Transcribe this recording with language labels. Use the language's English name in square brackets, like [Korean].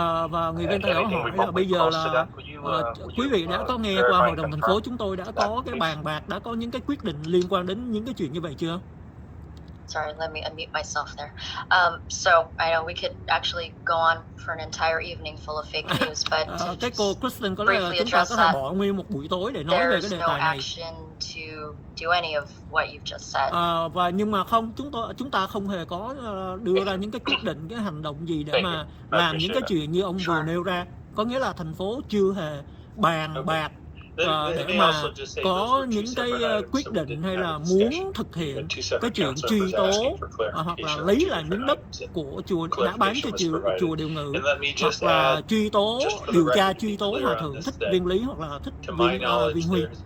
[Vietnamese] Và người bên tài đó hỏi là bây giờ là quý vị đã có nghe qua hội đồng thành phố chúng tôi đã có cái bàn bạc, đã có những cái quyết định liên quan đến những cái chuyện như vậy chưa? [English] Sorry, let me unmute myself there. So I know we could actually go on for an entire evening full of fake news, but [Vietnamese] cái cô Kristen có lẽ là chúng ta có thể bỏ nguyên một buổi tối để nói về cái đề tài này. [English] To do any of what you've just said. [Vietnamese] Và nhưng mà không, chúng ta không hề có đưa ra những cái quyết định, cái hành động gì để mà làm những cái chuyện như ông vừa nêu ra. Có nghĩa là thành phố chưa hề bàn bạc để mà có những cái quyết định hay là muốn thực hiện cái chuyện truy tố hoặc là lấy lại miếng đất của chùa đã bán cho chùa Điều Ngự, hoặc là truy tố, điều tra truy tố hòa thượng Thích Viên Lý hoặc là Thích Viên Huy.